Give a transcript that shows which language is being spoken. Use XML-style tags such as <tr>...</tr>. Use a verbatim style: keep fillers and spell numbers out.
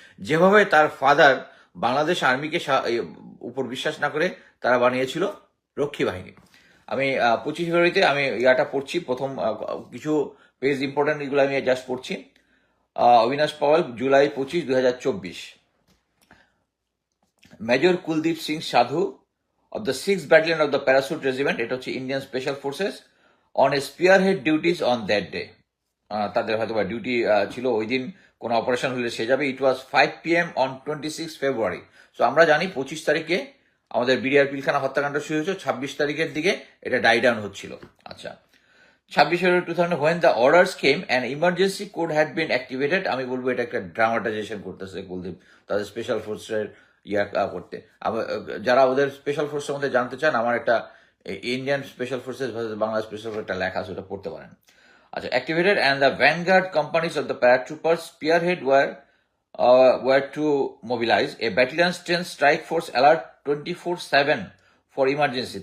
<bn>যেভাবে তার ফাদার বাংলাদেশ আর্মিকে উপর বিশ্বাস না করে তারা বানিয়েছিল রক্ষী বাহিনী। আমি পঁচিশ ফেব্রুয়ারিতে আমি ইয়াটা পড়ছি, প্রথম কিছু পেজ ইম্পর্টেন্ট এগুলো আমি জাস্ট পড়ছি। অবিনাশ পাওয়াল, জুলাই পঁচিশ দুই হাজার চব্বিশ।</bn> <en>major Kuldeep Singh Sadhu of the sixth Battalion of the Parachute Regiment,</en> <bn>এটা হচ্ছে</bn> <en>Indian Special Forces, on a spearhead duties on that day.</en> <bn>তাদের হয়তো বা ডিউটি ছিল ওই দিন, কোনো অপারেশন হলে সে যাবে।</bn> <en>It was five P M on twenty six February.</en> <bn>So আমরা জানি পঁচিশ তারিখে আমাদের বিডিআর পিলখানা হত্যাকাণ্ড শুরু হয়েছে, ছাব্বিশ তারিখের দিকে এটা ডাই ডাউন হচ্ছিল। আচ্ছা, ছাব্বিশ February</bn> <en>Two thousand when the orders came and emergency code had been activated.</en> <bn>আমি বলবো এটা একটা ড্রামাটাইজেশন করতেছে কুলদীপ তাদের স্পেশাল ফোর্সের ইয়া করতে। আবার যারা ওদের স্পেশাল ফোর্সের মধ্যে জানতে চান, আমার একটা Indian special forces versus Bangla special force একটা লেখা আছে, ওটা পড়তে পারেন। আচ্ছা,</bn> <en>Activated and the vanguard companies of the paratroopers spearhead war uh, were to mobilize a battalion strength strike force alert twenty four seven for emergency.</en>